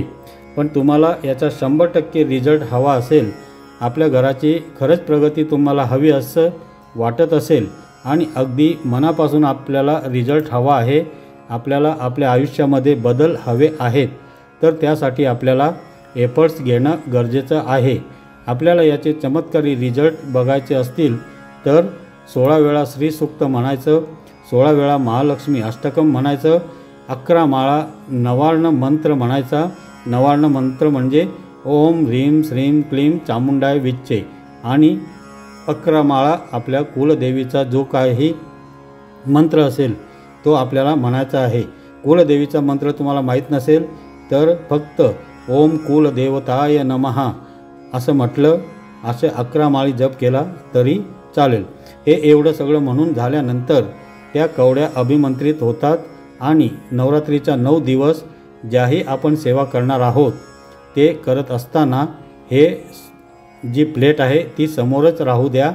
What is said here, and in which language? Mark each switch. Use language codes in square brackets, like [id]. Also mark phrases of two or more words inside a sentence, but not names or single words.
[mr] पण तुम्हाला याचा 100% रिझल्ट हवा असेल, आपल्या घराची खरंच प्रगती तुम्हाला हवी असं वाटत असेल आणि अगदी मनापासून आपल्याला रिझल्ट हवा आहे, आपल्याला आपल्या आयुष्यामध्ये बदल हवे आहेत, तर त्यासाठी आपल्याला एफर्ट्स घेणं गरजेचं आहे. आपल्याला याचे चमत्कारी रिझल्ट बघायचे असतील तर 16 वेळा श्रीसूक्त म्हणायचं, 16 वेळा महालक्ष्मी अष्टकम म्हणायचं, 11 माळा नवार्ण मंत्र म्हणायचा. नवार्ण मंत्र म्हणजे [sa] ओम ह्रीं श्रीं क्लीं चामुंडाय विच्चे [mr] आणि 11 माळा आपल्या कुलदेवीचा जो काही मंत्र असेल तो आपल्याला म्हणायचा आहे. कुलदेवीचा मंत्र तुम्हाला माहीत नसेल तर फक्त [sa] ओम कुलदेवताय नमः [mr] असं म्हटलं, असे 11 माळी जप केला तरी चालेल. हे एवढं सगळं म्हणून झाल्यानंतर त्या कवड्या अभिमंत्रित होतात आणि नवरात्रीच्या 9 दिवस ज्याही आपण सेवा करणार आहोत ते करत असताना हे जी प्लेट आहे ती समोरच राहू द्या.